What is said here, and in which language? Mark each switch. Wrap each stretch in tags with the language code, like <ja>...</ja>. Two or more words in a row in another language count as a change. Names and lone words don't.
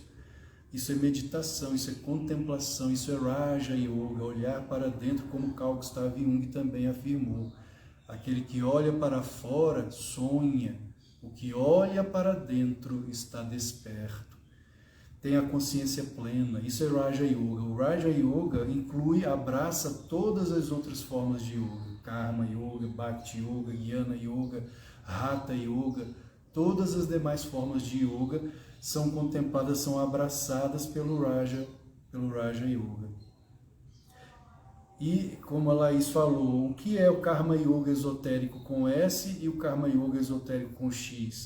<pt>Isso é meditação, isso é contemplação, isso é Raja Yoga, olhar para dentro, como Carl Gustav Jung também afirmou. Aquele que olha para fora sonha, o que olha para dentro está desperto. Tem a consciência plena, isso é Raja Yoga. O Raja Yoga abraça todas as outras formas de yoga. Karma Yoga, Bhakti Yoga, Jnana Yoga, Hatha Yoga. Todas as demais formas de yoga são contempladas, são abraçadas pelo Raja Yoga. E, como a Laís falou, o que é o Karma Yoga esotérico com S e o Karma Yoga esotérico com X?</pt>